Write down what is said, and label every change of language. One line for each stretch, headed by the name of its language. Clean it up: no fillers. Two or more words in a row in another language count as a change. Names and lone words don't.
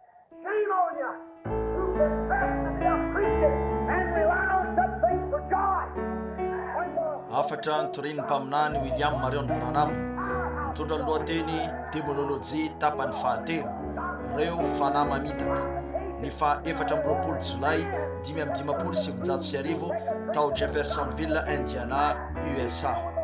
English: Shame on you who profess to be a Christian and rely on such things for joy.
Malagasy: Afatra nytoriany mpaminany William Marion Branham mitondra ny lohateny démonolojia tapany fahatelo, ireo fanahy mamitaka, ny fa 4 Jolay 527 tao Jeffersonville, Indiana, USA.